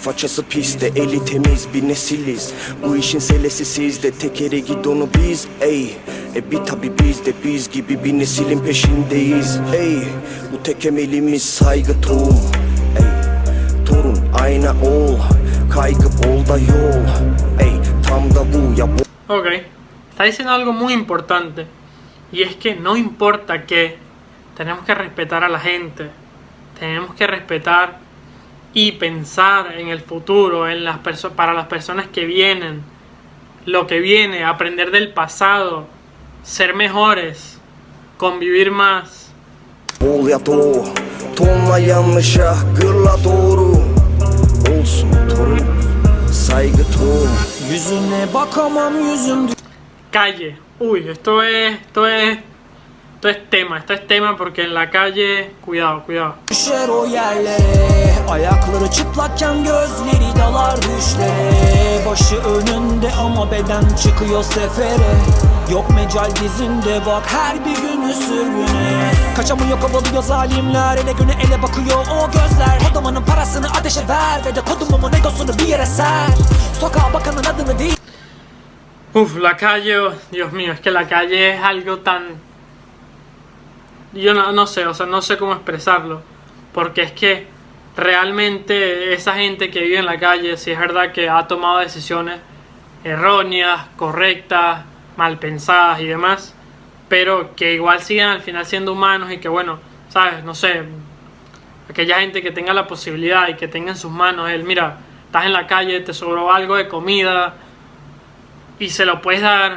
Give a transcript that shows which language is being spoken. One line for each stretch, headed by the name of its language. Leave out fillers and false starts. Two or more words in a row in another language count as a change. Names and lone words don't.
Turkish: Façası pis de eli temiz bir nesiliz. Bu işin selesi sizde, tekeri gidonu biz ey. Bir tabi biz de biz gibi bir neslin peşindeyiz ey. Bu tek emelimiz saygı tohum ey. Torun ayna ol, kaygı ol da yol ey. Tam da bu ya bu.
Spanish: Ok, está diciendo algo muy importante, y es que no importa que tenemos que respetar a la gente, tenemos que respetar y pensar en el futuro, en para las personas que vienen, lo que viene, aprender del pasado, ser mejores, convivir más.
Turkish: Ol ya doğu, tonla yanlışa, gırla doğru. Olsun torun, saygı tohum. Yüzüne bakamam yüzüm.
Spanish: Calle, uy, esto es tema porque en la calle, cuidado.
Turkish: Düşer o yerlere, ayakları çıplakken gözleri dalar düşlere. Başı önünde ama beden çıkıyor sefere. Yok mecal dizinde bak her bir günü sürgüne. Kaçamıyor kovalıyor zalimler, ele güne ele bakıyor o gözler. Kodumunun parasını ateşe ver ve de kodumumun egosunu bir yere ser. Sokağa bakanın adını değil. Uf,
Spanish: la calle, oh, Dios mío, es que la calle es algo tan... Yo no sé, o sea, no sé cómo expresarlo, porque es que realmente esa gente que vive en la calle, si es verdad que ha tomado decisiones erróneas, correctas, mal pensadas y demás, pero que igual siguen al final siendo humanos y que bueno, sabes, no sé, aquella gente que tenga la posibilidad y que tenga en sus manos mira, estás en la calle, te sobró algo de comida y se lo puedes dar.